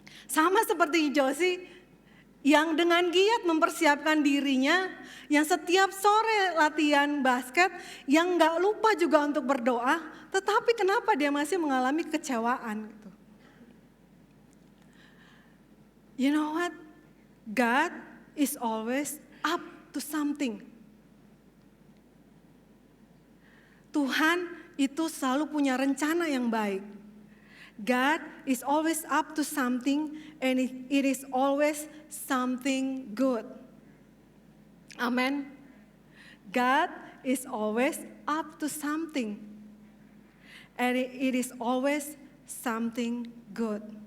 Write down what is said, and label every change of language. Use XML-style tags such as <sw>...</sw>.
<id>Sama seperti Josie, yang dengan giat mempersiapkan dirinya, yang setiap sore latihan basket, yang gak lupa juga untuk berdoa, tetapi kenapa dia masih mengalami kecewaan gitu.</id> <en>You know what? God is always up to something.</en> <id>Tuhan itu selalu punya rencana yang baik.</id> <en>God is always up to something and it is always something good. Amen. God is always up to something and it is always something good.</en>